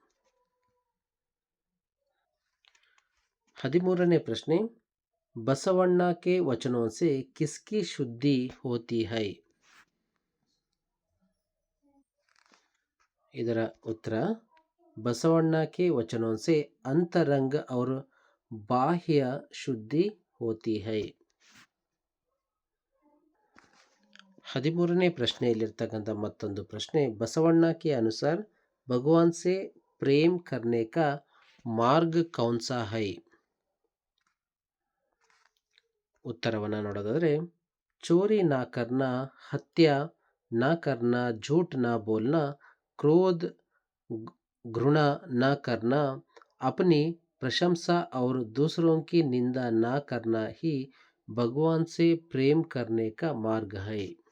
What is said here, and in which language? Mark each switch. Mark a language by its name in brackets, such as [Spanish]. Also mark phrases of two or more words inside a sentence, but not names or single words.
[Hindi] 13ನೇ प्रश्ने, बसवण्णा के वचनों से किसकी शुद्धि होती है. ಇದರ उत्तर बसवण्णा के वचनों से अंतरंग और बाह्य शुद्धि होती है. [Kannada] 13ನೇ ಪ್ರಶ್ನೆಯಲ್ಲಿರ್ತಕ್ಕಂಥ ಮತ್ತೊಂದು ಪ್ರಶ್ನೆ, [Hindi] बसवण्णा के अनुसार भगवान से प्रेम करने का मार्ग कौन सा है. [Kannada] उत्तरವನ್ನು ನೋಡೋದಾದರೆ, [Hindi] चोरी ना करना, हत्या ना करना, झूठ ना बोलना, क्रोध घृणा ना करना, अपनी प्रशंसा और दूसरों की निंदा ना करना ही भगवान से प्रेम करने का मार्ग है.